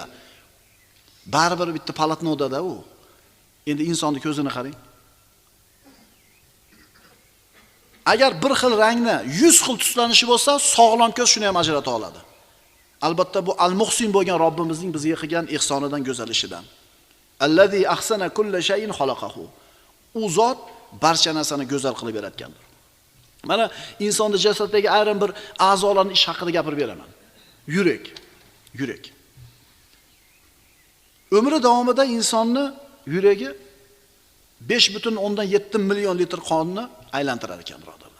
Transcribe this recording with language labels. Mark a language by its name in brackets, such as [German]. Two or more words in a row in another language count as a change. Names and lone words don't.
[Uzbek] Baribir bitta palatnoda u. Endi insonning ko'zini qarang. Agar bir xil rangni 100 xil tuslanishi bo'lsa, sog'lom ko'z shuni ham ajrata oladi. Albatta bu al-Muhsin bo'lgan Robbimizning bizga qilgan ihsonidan, go'zal ishidan. [Arabic] الذي أحسن كل شيء خلقه. [Uzbek] U zot barcha narsani go'zal qilib yaratgandir. Mana insonning jasadidagi ayrim bir a'zolarning ish haqida gapirib beraman. Yurak. Umri davomida insonning yuragi 5,7 million litr qonni aylantirar ekan, birodarlar.